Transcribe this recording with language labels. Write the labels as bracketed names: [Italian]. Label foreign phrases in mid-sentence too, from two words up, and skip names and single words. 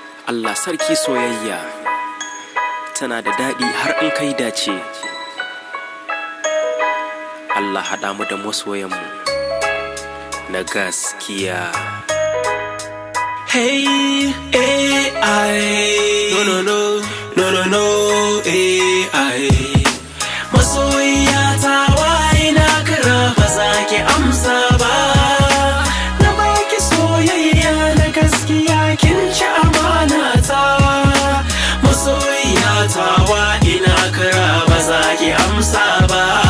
[Hausa] Allah sarki soyayya. Tana da daɗi har in kai dace. Allah haɗa mu da masoyanmu na gaskiya. [English] Hey, A I. No, no, no. No, no, no, A I. [Hausa] Masoyiya ta, wa ina kira ba za ki amsa ba. Na baki soyayya na gaskiya, kin ci amana ta. Masoyiya ta, wa ina kira ba za ki amsa ba.